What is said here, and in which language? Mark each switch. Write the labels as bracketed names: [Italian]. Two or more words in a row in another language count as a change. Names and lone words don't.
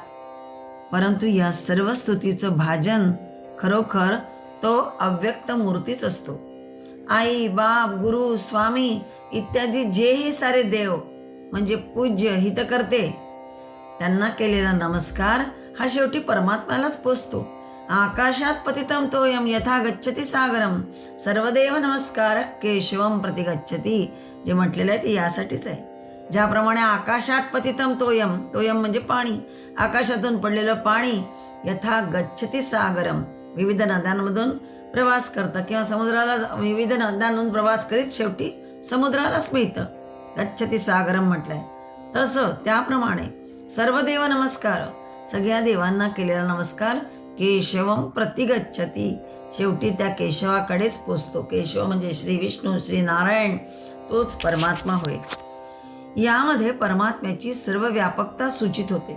[Marathi] परंतु या सर्व स्तुतीचं भाजन खरोखर तो अव्यक्त मूर्तीच असतो. आई, बाप, गुरु, स्वामी इत्यादी जेही सारे देव म्हणजे पूज्य हितकर्ते, त्यांना केलेला नमस्कार हा शेवटी परमात्म्यालाच पोचतो. [Sanskrit] आकाशात पतितम तोयम यथा गच्छति सागरम सर्वदेव नमस्कार केशवम प्रति गच्छति, [Marathi] जे म्हटलेलं आहे ते यासाठीच आहे. ज्याप्रमाणे [Sanskrit] आकाशात पतितम तोयम, तोयम [Marathi] म्हणजे पाणी, आकाशातून पडलेलं पाणी, [Sanskrit] यथा गच्छति सागरम [Marathi] विविध नद्यांमधून प्रवास करतं किंवा समुद्राला विविध नद्यांमधून प्रवास करीत शेवटी समुद्रालाच मिळतं. [Sanskrit] गच्छति सागरम [Marathi] म्हटलंय तसं त्याप्रमाणे [Sanskrit] सर्वदेव नमस्कार, [Marathi] सगळ्या देवांना केलेला नमस्कार [Sanskrit] केशवम प्रतिगच्छति, [Marathi] शेवटी त्या केशवाकडेच पोचतो. केशव म्हणजे श्री विष्णू, श्री नारायण, तोच परमात्मा होय. यामध्ये परमात्म्याची सर्व व्यापकता सूचित होते.